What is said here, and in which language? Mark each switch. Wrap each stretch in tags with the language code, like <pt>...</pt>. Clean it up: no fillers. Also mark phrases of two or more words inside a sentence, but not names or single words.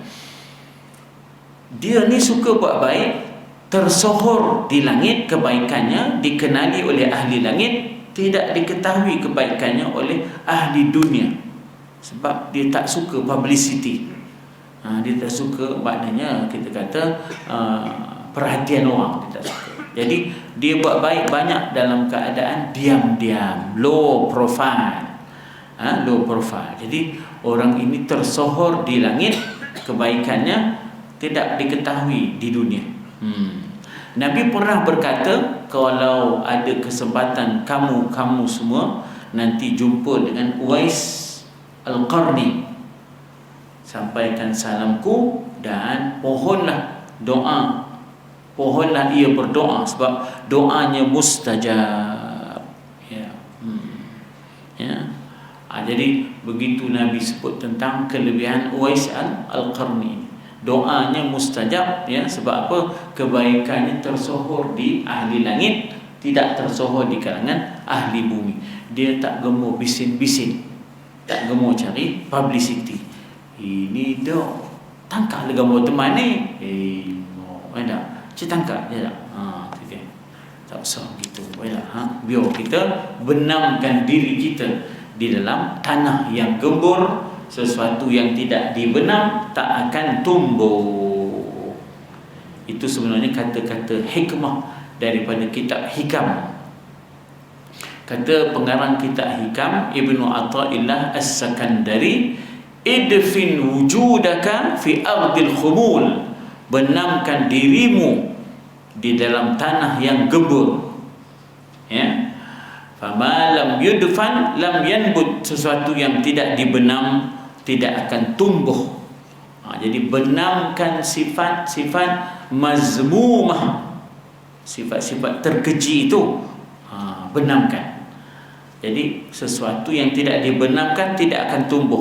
<ms>Dia ni suka buat baik, tersohor di langit kebaikannya, dikenali oleh ahli langit, tidak diketahui kebaikannya oleh ahli dunia. Sebab dia tak suka publicity. Dia tak suka, maknanya kita kata perhatian orang, dia tak suka. Jadi dia buat baik banyak dalam keadaan diam-diam,</ms> <en>low profile. Low profile.</en> <ms>Jadi orang ini tersohor di langit, kebaikannya tidak diketahui di dunia. Nabi pernah berkata, kalau ada kesempatan kamu semua nanti jumpa dengan Uwais Al-Qarni, sampaikan salamku dan pohonlah doa. Pohonlah ia berdoa, sebab doanya mustajab. Jadi begitu Nabi sebut tentang kelebihan Uwais Al-Qarni. Doanya mustajab, sebab apa? Kebaikannya tersohor di ahli langit, tidak tersohor di kalangan ahli bumi. Dia tak gemuk bisin-bisin, tak gemuk cari publicity. Ini dah tangkap le gambar teman ni. Ada. Cik tangkap je tak? Tak usah gitu. Biar kita benamkan diri kita di dalam tanah yang gembur. Sesuatu yang tidak dibenam tak akan tumbuh. Itu sebenarnya kata-kata hikmah daripada kitab Hikam. Kata pengarang kitab Hikam, Ibnu Athaillah As-Sakandari,</ms> <ar>إدفن وجودك في أرض الخمول.</ar> <ms>Benamkan dirimu di dalam tanah yang gembur.</ms> <ar>فما لم يدفن لم ينبت.</ar> <ms>Sesuatu yang tidak dibenam tidak akan tumbuh. Jadi benamkan sifat-sifat mazmumah, sifat-sifat terkeji itu, benamkan. Jadi sesuatu yang tidak dibenamkan tidak akan tumbuh.</ms>